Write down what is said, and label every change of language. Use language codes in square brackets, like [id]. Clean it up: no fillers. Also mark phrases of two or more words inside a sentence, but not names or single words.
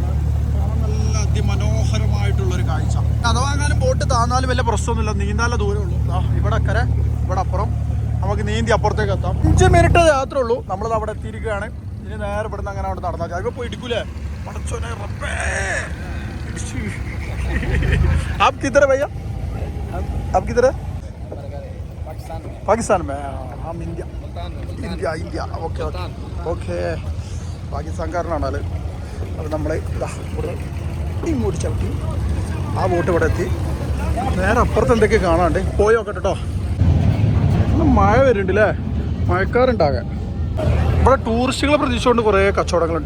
[ml] ഇവിടെ കാണാൻ നല്ല അതിമനോഹരമായിട്ടുള്ളൊരു കാഴ്ച. അഥവാ എങ്ങാനും ബോട്ട് താന്നാലും വലിയ പ്രശ്നമൊന്നുമില്ല, നീന്താനുള്ള ദൂരമേ ഉള്ളൂ. ഇവിടെ അക്കരെ, ഇവിടെ അപ്പുറം, നമുക്ക് നീന്തി അപ്പുറത്തേക്ക് എത്താം. 5 മിനിറ്റ് യാത്ര ഉള്ളൂ. നമ്മളത് അവിടെ എത്തിയിരിക്കുകയാണ്. ഇനി നേരെ ഇവിടുന്ന് അങ്ങനെ അവിടെ നടന്നാൽ ചിലപ്പോൾ പോയി ഇടിക്കൂലേ. പടച്ചോനെ റബ്ബേ. [hi] आप किधर है भैया? आप किधर है? पाकिस्तान में. हम इंडिया. इंडिया. [en] okay okay. [ml] പാകിസ്ഥാൻകാരനാണ് ആള്. അത് നമ്മളെ ഇവിടെ ഇങ്ങോട്ട് ചവിട്ടി ആ ബോട്ട് ഇവിടെ എത്തി. നേരെ അപ്പുറത്ത് എന്തൊക്കെ കാണാണ്ട് പോയി നോക്കട്ടെ കേട്ടോ. മഴ വരുന്നുണ്ട് അല്ലേ, മഴക്കാറുണ്ടാകാൻ. ഇവിടെ ടൂറിസ്റ്റുകളെ പ്രതീക്ഷിച്ചുകൊണ്ട് കുറേ കച്ചവടങ്ങളുണ്ടോ.